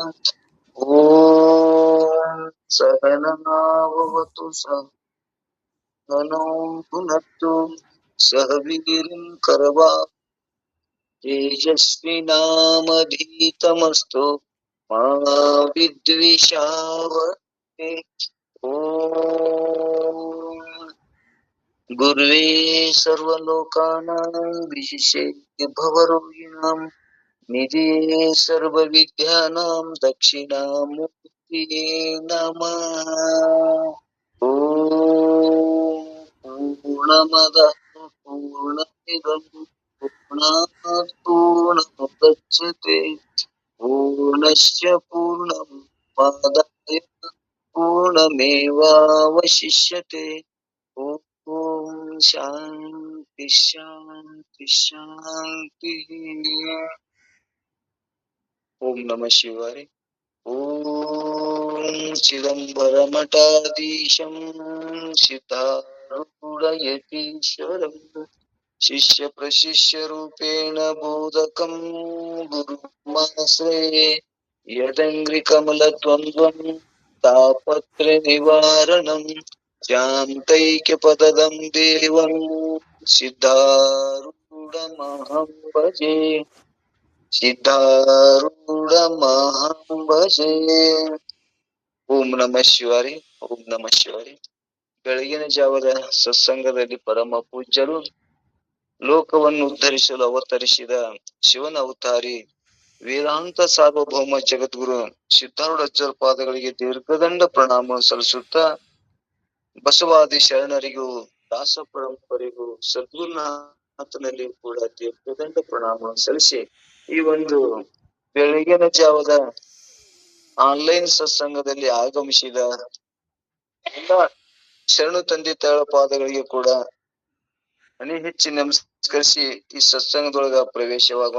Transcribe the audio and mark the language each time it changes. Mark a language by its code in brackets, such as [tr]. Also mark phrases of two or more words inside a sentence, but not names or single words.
[sa] ಓಂ ಸಹನಾವವತು ಸಹನೋ ಭುನಕ್ತು ಸಹ ವೀರ್ಯಂ ಕರವಾ ತೇಜಸ್ವಿನಾಮಧೀತಮಸ್ತು ಮಾ ವಿದ್ವಿಷಾವಹೈ. ಓಂ ಗುರುವೇ ಸರ್ವಲೋಕಾನಾಂ ವಿಶಿಷ್ಯ ಭವರೋಗಿಣಾಂ ನಿಧಿಯೇ ಸರ್ವವಿದ್ಯಾನಾಂ ದಕ್ಷಿಣಾಮೂರ್ತಿಯೇ ನಮಃ. ಓಂ ಪೂರ್ಣಮದಃ ಪೂರ್ಣಮಿದಂ ಪೂರ್ಣಾತ್ ಪೂರ್ಣಮುದಚ್ಯತೆ ಪೂರ್ಣಸ್ಯ ಪೂರ್ಣಮಾದಾಯ ಪೂರ್ಣಮೇವಾವಶಿಷ್ಯತೆ. ಓಂ ಶಾಂತಿ ಶಾಂತಿ ಶಾಂತಿ. ಓಂ ನಮಃ ಶಿವಾಯ. ಓಂ ಚಿದಂಬರಮಠಾಧೀಶಂ ಸಿದ್ಧಾರೂಢಯತೀಶ್ವರಂ ಶಿಷ್ಯ ಪ್ರಶಿಷ್ಯ ರೂಪೇಣ ಬೋಧಕಂ ಗುರುಮಾಶ್ರಯೇ. ಯದಂಗ್ರಿ ಕಮಲ ದ್ವಂದ್ವಂ ತಾಪತ್ರಯ ನಿವಾರಣಂ ಶಾಂತೈಕ್ಯ ಪದದಂ ದೇವಂ ಸಿದ್ಧಾರೂಢಮಹಂ ಭಜೆ. ಸಿದ್ಧಾರೂಢಮಹಂ ಭಜೆ. ಓಂ ನಮಃ ಶಿವಾಯ. ಓಂ ನಮಃ ಶಿವಾಯ. [kn] ಬೆಳಗಿನ ಜಾವದ ಸತ್ಸಂಗದಲ್ಲಿ ಪರಮ ಪೂಜ್ಯರು ಲೋಕವನ್ನು ಉದ್ಧರಿಸಲು ಅವತರಿಸಿದ ಶಿವನ ಅವತಾರಿ ವೇದಾಂತ ಸಾರ್ವಭೌಮ ಜಗದ್ಗುರು ಸಿದ್ಧಾರೂಢಾಚಾರ್ಯ ಪಾದಗಳಿಗೆ ದೀರ್ಘದಂಡ ಪ್ರಣಾಮ ಸಲ್ಲಿಸುತ್ತಾ, ಬಸವಾದಿ ಶರಣರಿಗೂ ದಾಸ ಪರಂಪರೆಗೂ ಸದ್ಗುರುನಾಥನಲ್ಲಿ ಕೂಡ ದೀರ್ಘದಂಡ ಪ್ರಣಾಮ ಸಲ್ಲಿಸಿ, ಈ ಒಂದು ಬೆಳಗಿನ ಜಾವದ ಆನ್ಲೈನ್ ಸತ್ಸಂಗದಲ್ಲಿ ಆಗಮಿಸಿದ ಎಲ್ಲ ಶರಣು ತಂದೆ ತಾಳ ಪಾದಗಳಿಗೆ ಕೂಡ ಅನಿ ಹೆಚ್ಚಿ ನಮಸ್ಕರಿಸಿ ಈ ಸತ್ಸಂಗದೊಳಗ ಪ್ರವೇಶವಾಗೋಣ.